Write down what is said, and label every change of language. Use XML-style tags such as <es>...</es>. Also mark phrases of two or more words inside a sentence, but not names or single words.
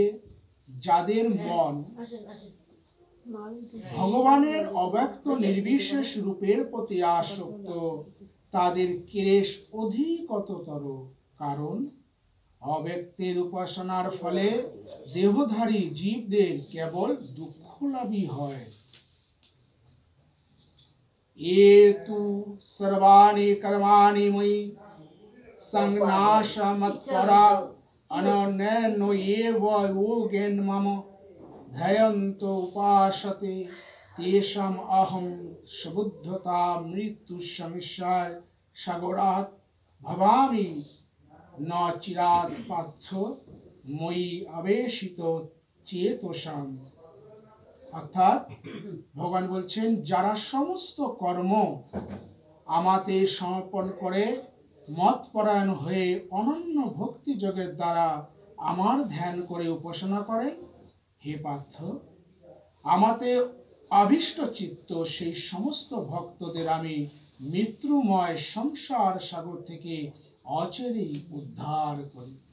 <bn>যাদের মন ভগবানের অব্যক্ত নির্বিশেষ রূপের প্রতি আসক্ত, তাদের ক্লেশ অধিকতর, কারণ অব্যক্তের উপাসনার ফলে দেহধারী জীবদের কেবল দুঃখ লাভই হয়।</bn> <sa>এ তু সর্বাণি কর্মাণি ময়ি সংনাশমত্পরা অনন্যেন এব যোগেন মম ধ্যায়ন্ত উপাসতে তেষাম অহং সুবুদ্ধতা মৃত্যু সংসার সাগরাৎ ভবামি ন চিরাৎ পার্থ ময়ি আবেশিত চেতসাম।</sa> <bn>অর্থাৎ ভগবান বলছেন যারা সমস্ত কর্ম আমাতে সমর্পণ করে মতপরায়ণ হয়ে অনন্য ভক্তি যোগের দ্বারা আমার ধ্যান করে উপাসনা করে, হে পার্থ, আমাতে অভিষ্ট চিত্ত সেই সমস্ত ভক্তদের আমি মৃত্যুময় সংসার সাগর থেকে অচিরেই উদ্ধার করি।</bn>